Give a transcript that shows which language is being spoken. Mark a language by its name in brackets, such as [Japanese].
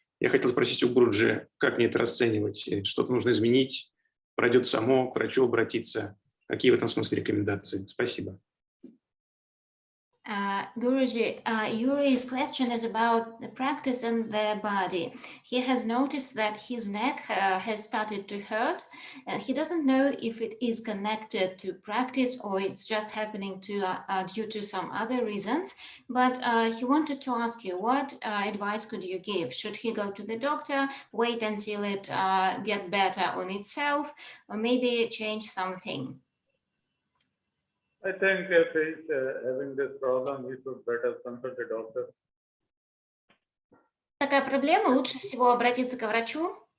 [Russian] Я хотел спросить у Гуруджи, как мне это расценивать? Что-то нужно изменить? Пройдет само, к врачу обратиться? Какие в этом смысле рекомендации? Спасибо. [English] Guruji, Yuri's question is about the practice and the body. He has noticed that his neck has started to hurt. He doesn't know if it is connected to practice or it's just happening due to some other reasons. But he wanted to ask you, what advice could you give? Should he go to the doctor, wait until it gets better on itself, or maybe change something? I think if he's having this problem, he should better consult a doctor. [Russian] Такая проблема, лучше всего обратиться к врачу.